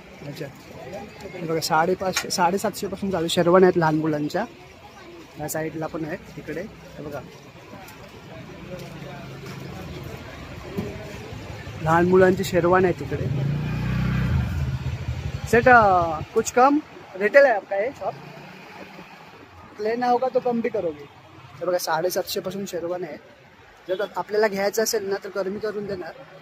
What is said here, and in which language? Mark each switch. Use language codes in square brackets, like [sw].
[mr] अच्छा हे बघा 550 750 पासून चालू शेरवानी आहेत लहान मुलांच्या. या साईडला पण आहेत तिकडे. हे बघा लहान मुलांची शेरवानी आहे तिकडे. [hi] सेट कुछ कम रिटेल है आपका ये शॉप? लेना होगा तो कम भी करोगे. [mr] हे बघा 750 पासून शेरवानी आहे. जर आपल्याला घ्यायचं असेल ना तर कमी करून देणार.